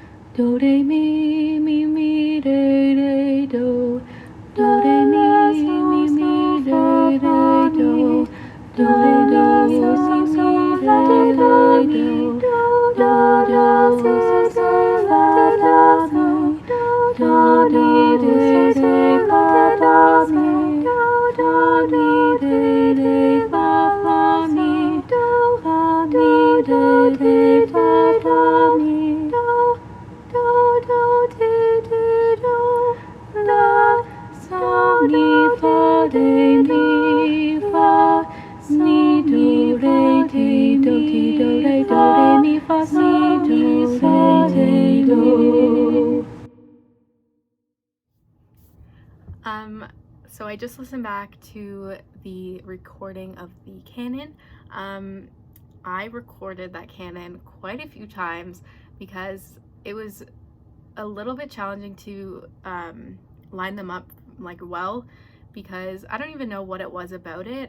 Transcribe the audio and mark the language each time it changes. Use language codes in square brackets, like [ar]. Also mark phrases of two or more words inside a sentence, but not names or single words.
[en] do re mi re do re mi re do re mi re do si fa fa mi do re fa fa mi re fa fa mi fa mi re fa fa mi la so mi fa mi fa mi do re mi fa mi do. So I just listened back to the recording of the Canon. I recorded that Canon quite a few times because it was a little bit challenging to line them up like well, because I don't even know what it was about it.